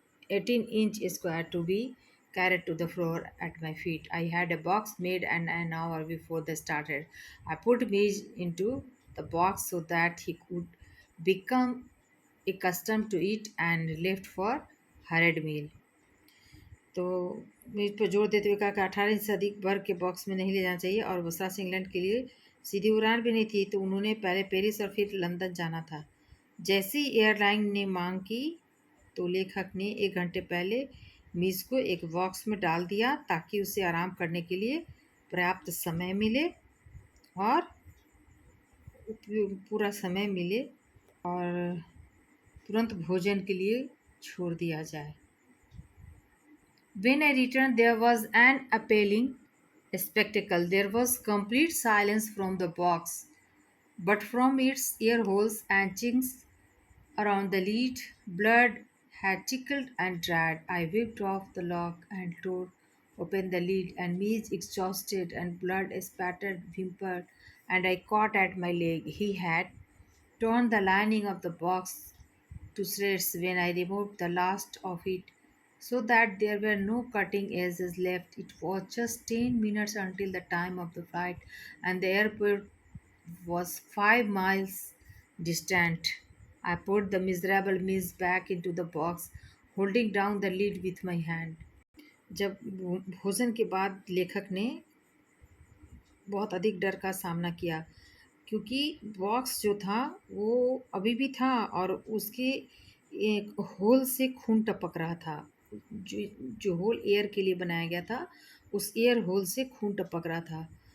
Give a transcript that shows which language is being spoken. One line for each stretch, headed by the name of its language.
English: 18 inch square to be carried to the floor at my feet. I had a box made and an hour before they started. I put Midge into the box so that he could become accustomed to it and left for hurried meal.
Hindi: तो मेज पर जोर देते हुए कहा कि 18 inch से अधिक वर्ग के बॉक्स में नहीं ले जाना चाहिए और वसरा से इंग्लैंड के लिए सीधी उड़ान भी नहीं थी, तो उन्होंने पहले पेरिस और फिर लंदन जाना था। जैसे ही एयरलाइन ने मांग की तो लेखक ने 1 घंटे पहले मीज़ को एक बॉक्स में डाल दिया ताकि उसे आराम करने के लिए पर्याप्त समय मिले और पूरा समय मिले और तुरंत भोजन के लिए छोड़ दिया जाए।
English: When I returned, there was an appalling spectacle. There was complete silence from the box, but from its ear holes and chinks around the lid, blood had trickled and dried. I whipped off the lock and tore open the lid, and Midge, exhausted and blood spattered, whimpered, and I caught at my leg. He had torn the lining of the box to shreds when I removed the last of it so that there were no cutting edges left. It was just 10 minutes until the time of the flight, and the airport was 5 miles distant. I put the miserable miss back into the box, holding down the lid with my hand.
Hindi: जब भोजन के बाद लेखक ने बहुत अधिक डर का सामना किया क्योंकि बॉक्स जो था वो अभी भी था और उसके एक होल से खून टपक रहा था। जो जो होल एयर के लिए बनाया गया था उस एयर होल से खून टपक रहा था।